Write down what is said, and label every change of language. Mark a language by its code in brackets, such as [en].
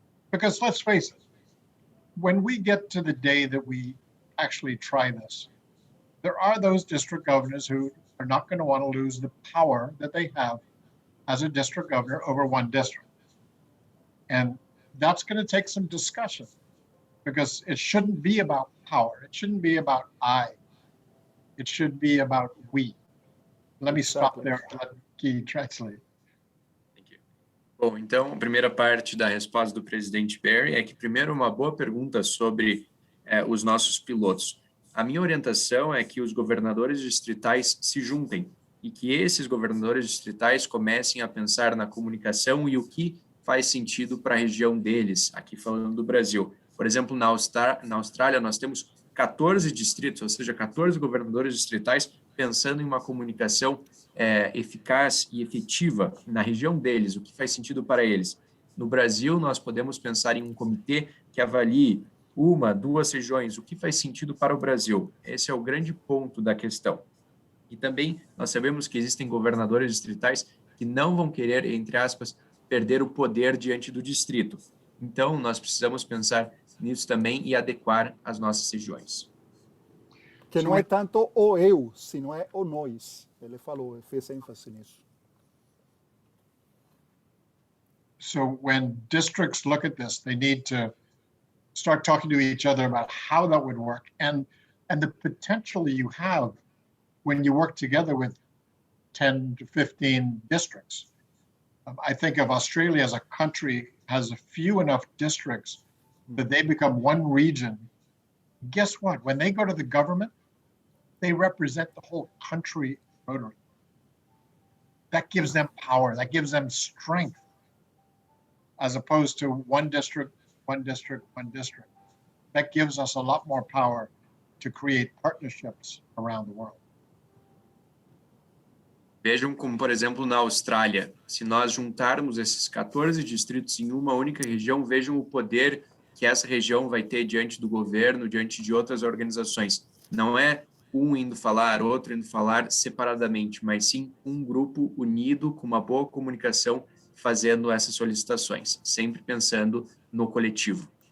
[en] Because let's face it, when we get to the day that we actually try this, there are those district governors who are not going to want to lose the power that they have as a district governor over one district. And that's going to take some discussion, because it shouldn't be about power. It shouldn't be about I. It should be about we. Let me stop there and let Gui translate. [pt] Bom, então, a primeira parte da resposta do presidente Barry é que, primeiro, uma boa pergunta sobre os nossos pilotos. A minha orientação é que os governadores distritais se juntem e que esses governadores distritais comecem a pensar na comunicação e o que faz sentido para a região deles, aqui falando do Brasil. Por exemplo, na Austrália, nós temos 14 distritos, ou seja, 14 governadores distritais pensando em uma comunicação eficaz e efetiva na região deles, o que faz sentido para eles. No Brasil, nós podemos pensar em um comitê que avalie 1, 2 regiões, o que faz sentido para o Brasil. Esse é o grande ponto da questão. E também nós sabemos que existem governadores distritais que não vão querer, entre aspas, perder o poder diante do distrito. Então, nós precisamos pensar nisso também e adequar as nossas regiões. Que não é tanto o eu, sino é o nós. Ele falou, fez ênfase nisso. [en] So when districts look at this, they need to start talking to each other about how that would work and the potential you have when you work together with 10 to 15 districts. I think of Australia as a country has a few enough districts that they become one region. Guess what? When they go to the government, they represent the whole country Rotary. That gives them power. That gives them strength. as opposed to one district, one district, one district. That gives us a lot more power to create partnerships around the world. [pt] Vejam como, por exemplo, na Austrália, se nós juntarmos esses 14 distritos em uma única região, vejam o poder que essa região vai ter diante do governo, diante de outras organizações. Não é um indo falar, outro indo falar separadamente, mas sim um grupo unido, com uma boa comunicação, fazendo essas solicitações, sempre pensando no coletivo.